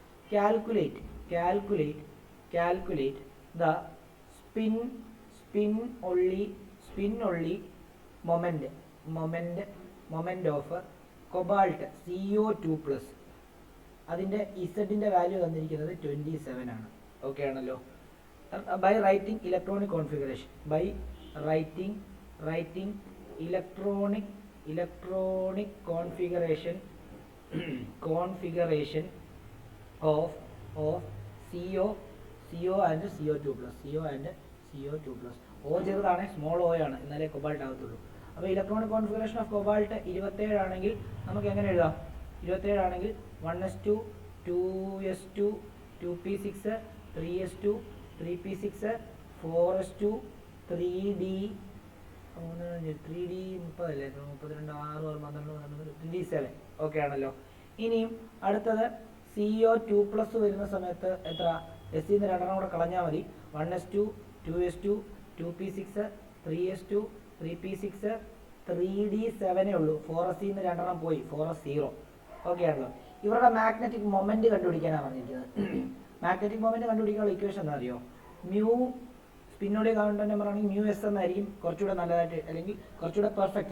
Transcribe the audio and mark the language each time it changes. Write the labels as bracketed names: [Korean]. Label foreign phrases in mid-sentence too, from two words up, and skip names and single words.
[English] Calculate the spin only moment of cobalt CO2+. [Malayalam] അതിൻ്റെ ഇസഡിൻ്റെ വാല്യൂ തന്നിരിക്കുന്നത് 27 ആണ്. ഓക്കെ ആണല്ലോ. [English] by writing electronic configuration of CO and CO2+. [Malayalam] O ചെറുതാണ്, സ്മോൾ O ആണ്, എന്നാലേ കൊബാൾട്ട് ആകത്തുള്ളൂ. അപ്പോൾ [English] electronic configuration of cobalt [Malayalam] 27 ആണെങ്കിൽ നമുക്ക് എങ്ങനെ എഴുതാം? 27 ആണെങ്കിൽ 1s2 2s2 2p6 3s2 3p6 4s2 3d 30 അല്ലേ, 32 6 12 3d7. ഓക്കെ ആണല്ലോ. ഇനിയും അടുത്തത് CO2+ വരുന്ന സമയത്ത് എത്ര? എസ്സിന്ന് 2 കൂടെ കളഞ്ഞാൽ മതി. 1s2 2s2 2p6 3s2 3p6 3d7 ഉള്ളൂ. 4s-ന്ന് 2 പോയി, 4s0. ഓക്കെ ആണല്ലോ. ഇവരുടെ [English] magnetic moment [Malayalam] കണ്ടുപിടിക്കാനാണ് പറഞ്ഞിരിക്കുന്നത്. [English] magnetic moment [Malayalam] കണ്ടുപിടിക്കാനുള്ള ഇക്വേഷൻ എന്താ അറിയോ? [English] mu spin only counter number [Malayalam] ആണെങ്കിൽ മ്യൂ എസ് എന്നായിരിക്കും കുറച്ചുകൂടെ നല്ലതായിട്ട്, അല്ലെങ്കിൽ കുറച്ചുകൂടെ പെർഫെക്റ്റ്.